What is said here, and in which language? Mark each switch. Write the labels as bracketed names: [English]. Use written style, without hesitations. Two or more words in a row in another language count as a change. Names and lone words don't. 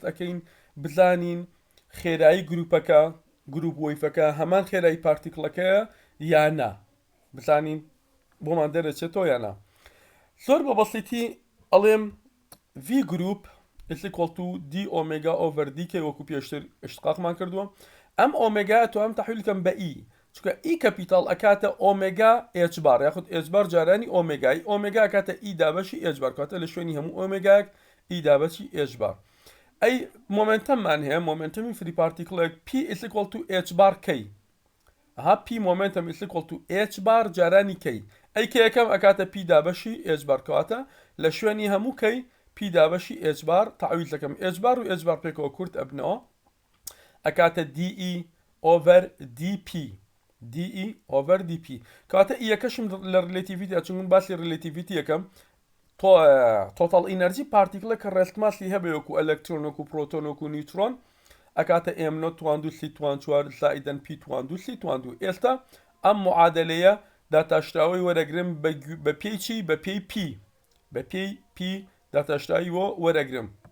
[Central Kurdish] ئەەکەین بزانین خێرایی گروپەکە گروپ وەیفەکە هەمان خێرایی پارتیکڵەکەیە یان نا بزانین بۆمان دەرەچێتەوە یانە زۆر بە بەسیتی ئەڵێم [English] V group is equal to d omega over d [Central Kurdish] کە وەکو پێشتر اشتقاقمان کردووە ئەم ئۆمێگا تو ئەم تەحویلکەم بە E چونکە E کەپیتاڵ ئەکاتە ئۆمێگا h بار یاخود h بار جارانی ئۆمێگای ئۆمێگا ئەکاتە E دابەشی h بار کاتە لە شوێنی هەموو ئۆمێگایەک E دابەشی h بار ئەی مۆمنتەممان هەیە مۆمنتەمی فری پارتیکڵێک P [English] is equal to h [Central Kurdish] بار کەی [English] P momentum is equal to [Central Kurdish] h بار جارانی کەی ئەی کە یەکەم ئەکاتە P دابەشی h بار کەواتە لە شوێنی هەموو کەی P دابەشی h بار تعویز دەکەم h بار و h بار پێکەوە کورت ئەبنەوە ئەکاتە [English] DE over DP DE over DP [Central Kurdish] کاتە یەکەشم لە ریلێتیڤیتیە چون باسی ریلێتیڤیتی یەکەم [English] total energy [Central Kurdish] پارتیکڵە کە ڕێستماسی هەبێ وەکو ئەلەکترۆن وەکو پرۆتۆن وەکو نیوترۆن ئەکاتە m نۆت توان2 سی توان 4 زائیدەن p توان2 سی توان2 ئێستا ئەم معادلەیە داتاشراوی وەرەگرم بە پێی چی بە پێی p بە پێی p داتاشراویەوە وەرەگرم